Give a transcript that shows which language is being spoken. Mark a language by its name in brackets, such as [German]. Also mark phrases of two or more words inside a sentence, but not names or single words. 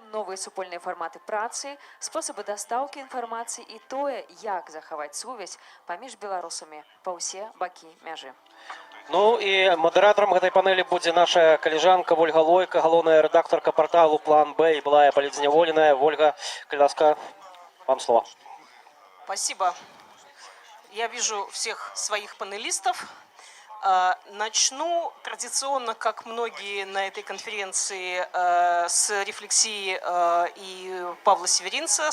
[Belarusian] новыя супольныя фарматы працы, спосабы дастаўкі інфармацыі і тое, як захаваць сувязь паміж беларусамі па ўсе бакі мяжы. Ну і мадэратарам гэтай панелі будзе наша калежанка Вольга Лойка, галоўная рэдактарка порталу «План Б» і былая палітзняволеная. Вольга, калі ласка, [Russian] вам слово. Спасибо. Я вижу всех своих панелистов. Начну традиционно, как многие на этой конференции, с рефлексии и Павла Северинца.